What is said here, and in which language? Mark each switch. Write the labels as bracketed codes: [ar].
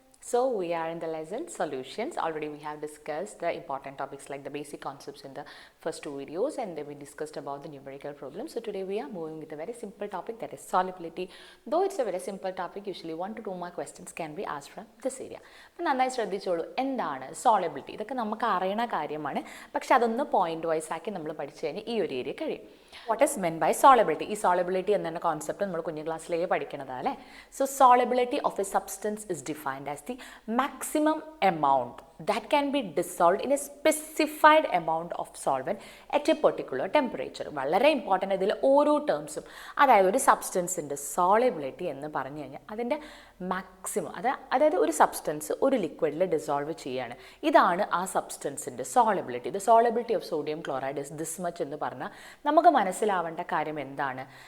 [en] So we are in the lesson solutions. Already we have discussed the important topics like the basic concepts in the first two videos, and then we discussed about the numerical problems. So today we are moving with a very simple topic, that is solubility. Though it's a very simple topic, usually 1 to 2 mark questions can be asked from this area. [ml] അപ്പോൾ നന്നായി ശ്രദ്ധിച്ചോളൂ, എന്താണ് solubility? ഇതൊക്കെ നമുക്ക് അറിയുന്ന കാര്യമാണ്, പക്ഷെ അതൊന്ന് പോയിന്റ് വൈസ് ആക്കി നമ്മൾ പഠിച്ചു കഴിഞ്ഞാൽ ഈ ഒരു ഏരിയ കഴിയും. [en] What is meant by solubility? [ml] ഈ സോളിബിലിറ്റി എന്ന കോൺസെപ്റ്റ് നമ്മൾ കുഞ്ഞു ക്ലാസ്സിലേക്ക് പഠിക്കുന്നതാണ് അല്ലേ. [en] So solubility of a substance is defined as the maximum amount that can be dissolved in a specified amount of solvent at a particular temperature. [ml] വളരെ important ഇതിൽ ഓരോ ടേംസും, അതായത് ഒരു സബ്സ്റ്റൻസിൻ്റെ സോളിബിലിറ്റി എന്ന് പറഞ്ഞു കഴിഞ്ഞാൽ അതിൻ്റെ മാക്സിമം, അതായത് ഒരു സബ്സ്റ്റൻസ് ഒരു ലിക്വിഡിൽ ഡിസോൾവ് ചെയ്യുകയാണ്, ഇതാണ് ആ സബ്സ്റ്റൻസിൻ്റെ solubility. [en] the solubility of sodium chloride is this much [ml] എന്ന് പറഞ്ഞാൽ നമുക്ക് മനസ്സിലാവേണ്ട കാര്യം എന്താണ്?